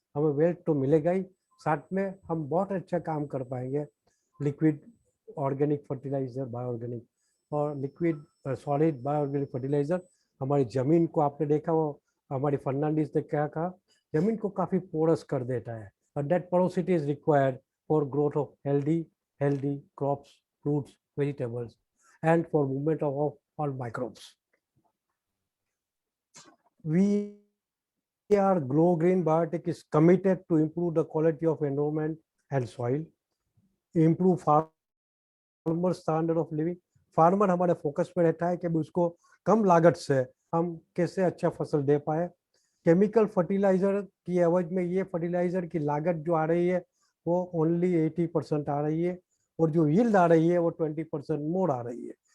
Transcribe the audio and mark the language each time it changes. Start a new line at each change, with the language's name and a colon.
Hindi: हमें वेल्थ तो मिलेगा ही, साथ में हम बहुत अच्छा काम कर पाएंगे। Liquid organic fertiliser, bio organic और liquid solid bio organic fertiliser हमारी ज़मीन को, आपने देखा वो हमारी फर्नांडिस ने क्या कहा, ज़मीन को काफ़ी पोरस कर देता है।
English: और that porosity is required for growth of healthy crops, fruits, vegetables, and for movement of all microbes. We are Glow Green Biotech is committed to improve the quality of environment and soil, improve farmer standard of living.
Hindi: Farmer हमारे focus में रहता है कि उसको कम लागत से हम कैसे अच्छा फसल दे पाए। केमिकल फर्टिलाइजर की एवज में ये फर्टिलाइजर की लागत जो आ रही है वो ओनली 80% आ रही है, और जो यील्ड आ रही है वो 20% मोर आ रही है।